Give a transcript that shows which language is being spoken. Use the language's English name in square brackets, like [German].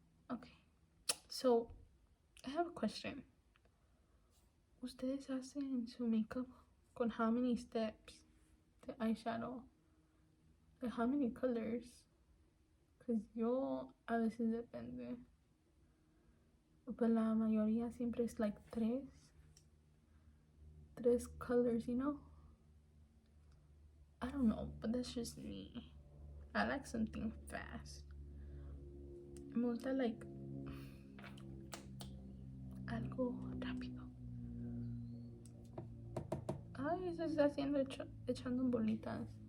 [English] Okay. So, I have a question. [Spanish] ¿Ustedes hacen su makeup con [English] how many steps de eyeshadow? Like how many colors? Because [Spanish] yo a veces depende. But la mayoría siempre es like tres [English] colors, you know? I don't know, but that's just me. I like something fast. [Spanish] Me gusta like algo rápido. Ay, se está haciendo echando bolitas.